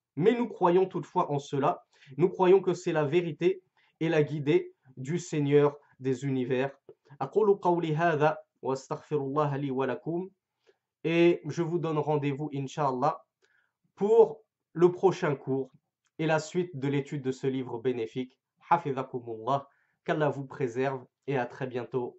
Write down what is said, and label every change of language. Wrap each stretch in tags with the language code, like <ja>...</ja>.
<fr>Mais nous croyons toutefois en cela. Nous croyons que c'est la vérité et la guidée du Seigneur des univers.</fr> <ar>أقول قولي هذا وأستغفر الله لي ولكم.</ar> <fr>Et je vous donne rendez-vous, Inch'Allah, pour le prochain cours et la suite de l'étude de ce livre bénéfique. Hafidhakumullah, qu'Allah vous préserve et à très bientôt.</fr>